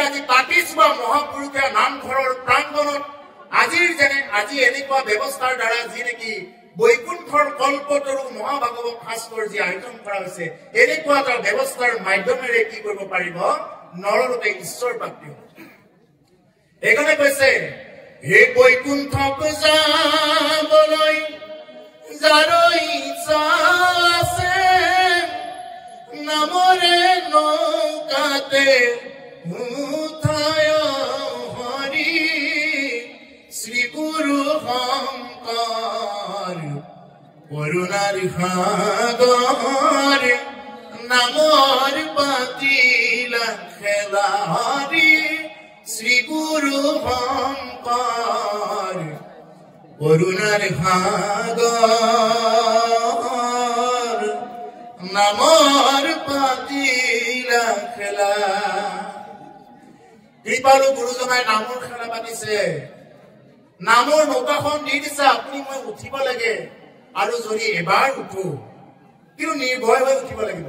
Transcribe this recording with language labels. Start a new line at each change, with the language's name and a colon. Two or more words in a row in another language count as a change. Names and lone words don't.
Assamese: আজি তাকিচুবা মহাপুৰুষীয়া নামঘৰৰ প্ৰাংগণত আজি এনেকুৱা ব্যৱস্থাৰ দ্বাৰা যি নেকি বৈকুণ্ঠৰ কল্পতৰু মহাভাগৱত শাস্ত্ৰৰ যি আয়োজন কৰা হৈছে এনেকুৱা এটা ব্যৱস্থাৰ মাধ্যমেৰে কি কৰিব পাৰিব নৰলোকে ঈশ্বৰ প্ৰাপ্তি হ'ব এইকাৰণে কৈছে হে বৈকুণ্ঠক যাবলৈ যাৰ ইচ্ছা আছে নামৰে নৌকাতে উঠায় হৰি শ্ৰী গুৰু শংকৰ করুণার সাগর নামর পাতিলা খেলারি শ্রী গুরু শংকর করুণার সাগর নামর পাতিলা খেলা কৃপালু গুৰুজনাই নামৰ খেলা পাতিছে নামৰ নৌকাখন দি দিছে আপুনি মই উঠিব লাগে আৰু যদি এবাৰ উঠো কিন্তু নিৰ্ভয় হৈ উঠিব লাগিব